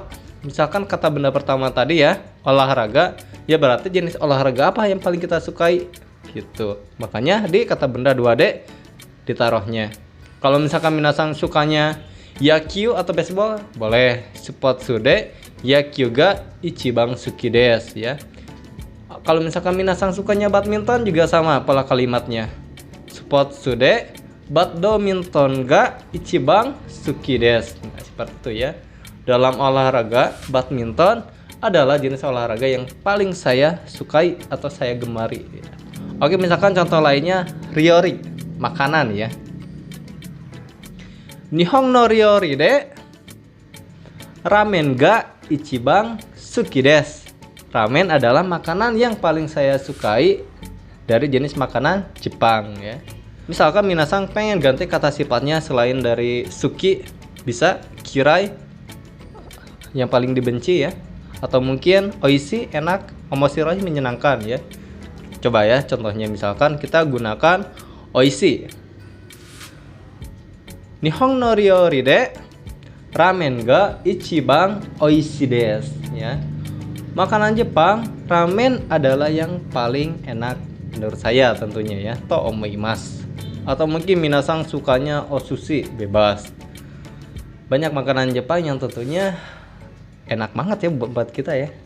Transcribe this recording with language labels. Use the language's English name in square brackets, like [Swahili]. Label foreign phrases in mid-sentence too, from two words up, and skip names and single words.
[Indonesian] Misalkan kata benda pertama tadi ya, olahraga, ya berarti jenis olahraga apa yang paling kita sukai gitu. Makanya di kata benda 2D ditaruhnya. Kalau misalkan minasang sukanya yakyu atau baseball, boleh [Japanese] スポーツで野球が一番好きです [Indonesian] ya. Kalau misalkan minasang sukanya badminton juga sama pola kalimatnya. [Japanese] スポーツでバドミントンが一番好きです. [Indonesian] Nah, seperti itu ya. Dalam olahraga, badminton adalah jenis olahraga yang paling saya sukai atau saya gemari. Oke, misalkan contoh lainnya ryori, makanan ya. [Japanese] 日本の料理でラーメンが一番好きです. [Indonesian] Ramen adalah makanan yang paling saya sukai dari jenis makanan Jepang ya. Misalkan minasang pengen ganti kata sifatnya selain dari suki, bisa kirai yang paling dibenci ya, atau mungkin oishi enak, omoshiroi menyenangkan ya. Coba ya contohnya, misalkan kita gunakan oishi. [Japanese] 日本の料理でラーメンが一番おいしいです ya. [Indonesian] Makanan Jepang, ramen adalah yang paling enak menurut saya tentunya ya. [Japanese] と思います. [Indonesian] Atau mungkin minasang sukanya osushi, bebas. Banyak makanan Jepang yang tentunya enak banget ya buat kita ya.